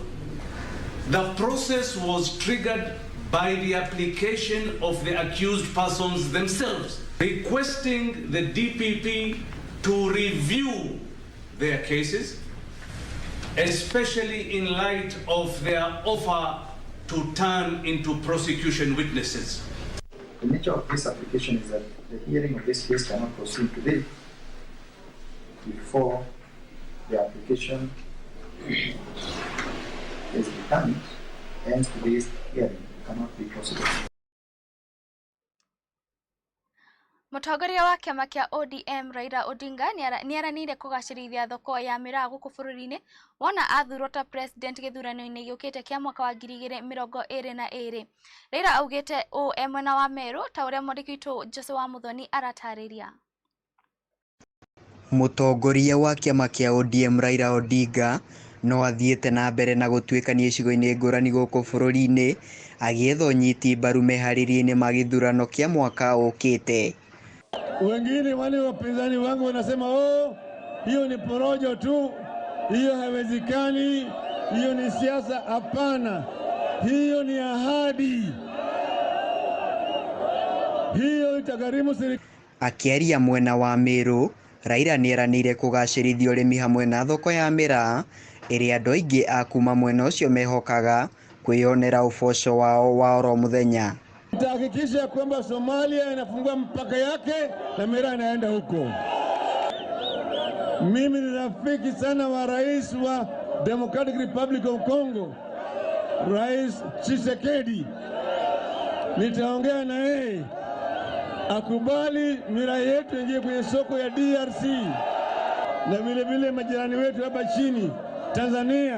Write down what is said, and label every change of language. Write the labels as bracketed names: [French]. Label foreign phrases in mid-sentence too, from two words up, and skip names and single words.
[English] The process was triggered by the application of the accused persons themselves, requesting the DPP to review their cases, especially in light of their offer to turn into prosecution witnesses. The nature of this application is that the hearing of this case cannot proceed today before the application is determined, hence today's hearing cannot be possible. [Kikuyu] Mutongoria wa kiama kia ODM Raila Odinga niaranire kugacirithia thoko ya miraa guku bururi-ini wona athurwo ta president githurano-ini giukite kia mwaka wa 2022. Raila augite mwena wa Meru ta uria mwandiki witu Jose wa Muthoni aratariria. Mũtongoria wa kĩama kĩa ODM Raila Odinga no athiĩte na mbere na gũtuĩkania icigo-inĩ ngũrani gũkũ bũrũri-inĩ agĩetha ũnyiti mbaru meharĩria-inĩ ma gĩthurano kĩa mwaka ũkĩte. [Swahili] Wengine wale wapinzani wangu wanasema hiyo ni porojo tu, hiyo haiwezekani, hiyo ni siasa. Hapana, hiyo ni ahadi, hiyo itagharimu serikali. [Kikuyu] Akĩaria mwena wa Meru, Raila nĩeranĩire kũgacĩrithia ũrĩmi hamwe na thoko ya miraa ĩrĩa andũ aingĩ a kuma mwena ũcio mehokaga kwĩyonera ũboco wao wa oro mũthenya. [Swahili] Nitahakikisha kwamba Somalia inafungua mpaka yake na miraa inaenda huko. Mimi ni rafiki sana wa rais wa Democratic Republic of Congo, Rais Tshisekedi. Nitaongea na yeye akubali miraa yetu ingie kwenye soko ya DRC na vile vile majirani wetu hapa chini Tanzania.